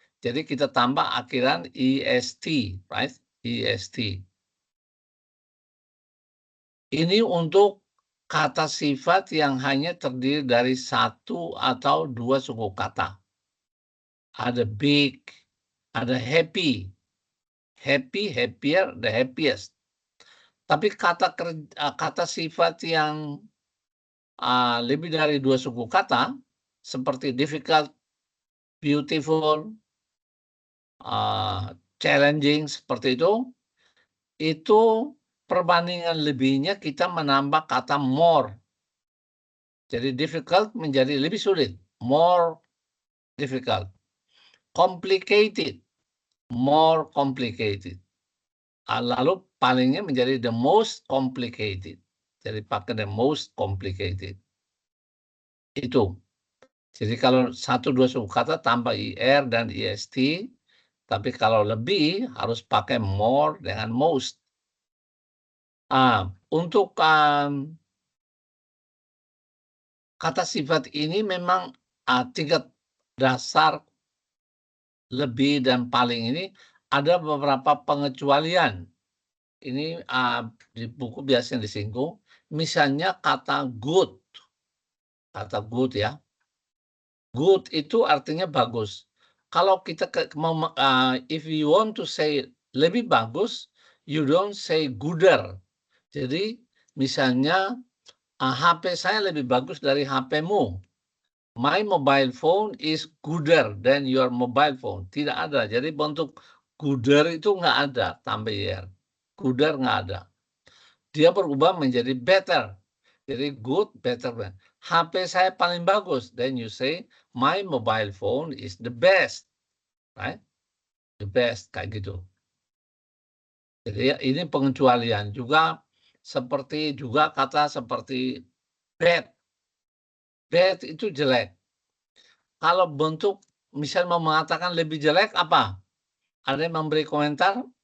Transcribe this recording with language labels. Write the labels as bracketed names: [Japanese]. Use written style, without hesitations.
[Indonesian] Jadi kita tambah akhiran est, right? Est. Ini untuk kata sifat yang hanya terdiri dari 1 atau 2 suku kata. Ada big, ada happy. [English] Happy, happier, the happiest. [Indonesian] Tapi kata sifat yang lebih dari 2 suku kata, seperti difficult, beautiful, challenging, seperti itu perbandingan lebihnya kita menambah kata more. Jadi difficult menjadi lebih sulit, more difficult. [English] Complicated, more complicated. [Indonesian] Lalu palingnya menjadi the most complicated. Jadi pakai the most complicated. Itu. Jadi kalau 1-2 suku kata tambah ir dan est, tapi kalau lebih harus pakai more dengan most. Untuk kata sifat ini memang tingkat dasar lebih dan paling ini ada beberapa pengecualian. Ini di buku biasanya disinggung. Misalnya kata good. Kata good ya. [English] Good [Indonesian] itu artinya bagus. Kalau kita [English] if you want to say [Indonesian] lebih bagus, [English] you don't say gooder. [Indonesian] Jadi misalnya HP saya lebih bagus dari HP-mu. [English] My mobile phone is gooder than your mobile phone. [Indonesian] Tidak ada. Jadi bentuk gooder itu nggak ada tambah ir. Gooder nggak ada. Dia berubah menjadi better. Jadi good, better. HP saya paling bagus. [English] Then you say my mobile phone is the best. Right? The best [Indonesian] kayak gitu. Jadi ini pengecualian juga. Seperti juga kata seperti bad. Bad itu jelek. Kalau bentuk misal mau mengatakan lebih jelek apa? Ada yang memberi komentar?